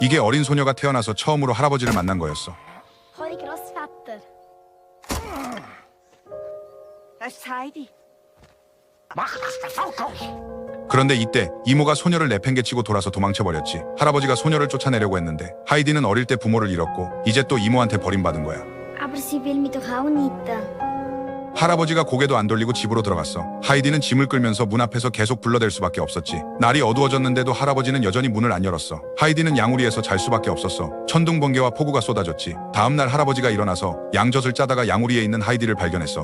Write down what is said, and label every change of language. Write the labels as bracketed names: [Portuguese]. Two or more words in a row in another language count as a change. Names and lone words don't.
[Korean] 이게 어린 소녀가 태어나서 처음으로 할아버지를 만난 거였어. [German] Hoi großvater. Das ist Heidi. [Korean] 그런데 이때 이모가 소녀를 내팽개치고 돌아서 도망쳐버렸지. 할아버지가 소녀를 쫓아내려고 했는데 하이디는 어릴 때 부모를 잃었고 이제 또 이모한테 버림받은 거야. [German] Aber sie will mich doch auch nicht. [Korean] 할아버지가 고개도 안 돌리고 집으로 들어갔어. 하이디는 짐을 끌면서 문 앞에서 계속 불러댈 수밖에 없었지. 날이 어두워졌는데도 할아버지는 여전히 문을 안 열었어. 하이디는 양우리에서 잘 수밖에 없었어. 천둥 번개와 폭우가 쏟아졌지. 다음날 할아버지가 일어나서 양젖을 짜다가 양우리에 있는 하이디를 발견했어.